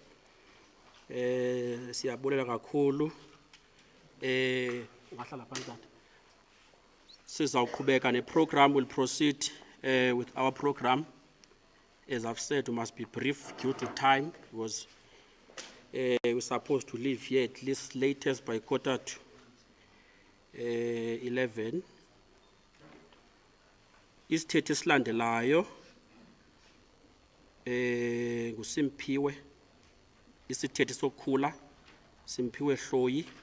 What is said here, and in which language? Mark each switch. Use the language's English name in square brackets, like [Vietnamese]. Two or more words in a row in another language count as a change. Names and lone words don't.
[Xhosa] Siyabulela kakhulu. Ungahlala phansi tata. Sizawuqhubeka ne-program. [English] Will proceed with our program. As I've said, we must be brief due to time, because we're supposed to leave here at least latest by 11:15. [Xhosa] Isithethi esilandelayo nguSimphiwe, isithethi sokukhula, Simphiwe Hloyi.